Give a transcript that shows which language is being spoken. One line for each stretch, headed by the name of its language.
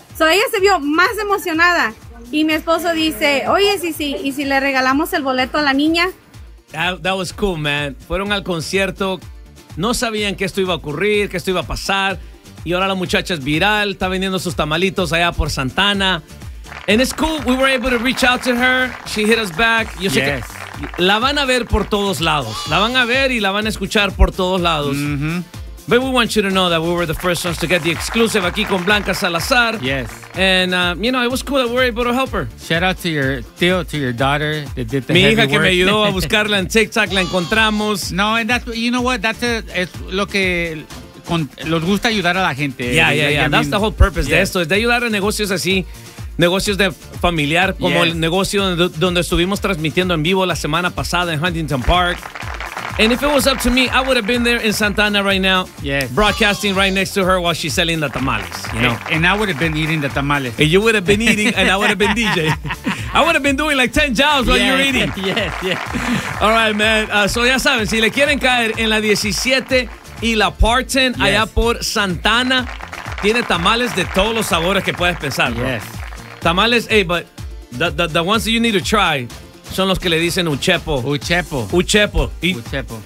Spanish: So, ella se vio más emocionada. Y mi esposo dice, oye, sí, y si le regalamos el boleto a la niña.
English: That was cool, man.
Spanish: Fueron al concierto, no sabían qué esto iba a ocurrir, qué esto iba a pasar. Y ahora la muchacha es viral, está vendiendo sus tamalitos allá por Santa Ana.
English: And it's cool, we were able to reach out to her. She hit us back.
Spanish: Yo sé que la van a ver por todos lados. La van a ver y la van a escuchar por todos lados. Mm-hmm.
English: But we want you to know that we were the first ones to get the exclusive
Spanish: aquí con
English: Blanca Salazar. Yes. And, it was cool that we were able to help her. Shout out to your tío, to your daughter that did the heavy
Spanish: work. Mi hija que
English: work.
Spanish: Me ayudó a buscarla en TikTok, la encontramos. No,
English: and that's, you know what,
Spanish: es lo que los gusta ayudar a la gente.
English: Yeah. I mean, that's the whole purpose
Spanish: de esto, es de ayudar a negocios así. Negocios de familiar, como el negocio donde estuvimos transmitiendo en vivo la semana pasada en Huntington Park.
English: And if it was up to me, I would have been there in Santa Ana right now, broadcasting right next to her while she's selling the tamales. And I would have been eating the tamales. And you would have been eating, and I would have been DJ. I would have been doing like 10 jobs while you're eating. Yeah. All right, man.
Spanish: So ya saben, si le quieren caer en la 17 y la Parton allá por Santa Ana, tiene tamales de todos los sabores que puedes pensar, bro.
English: Yes. Tamales, but the ones that you need to try
Spanish: son los que le dicen
English: Uchepo.
Spanish: Uchepo. Uchepo.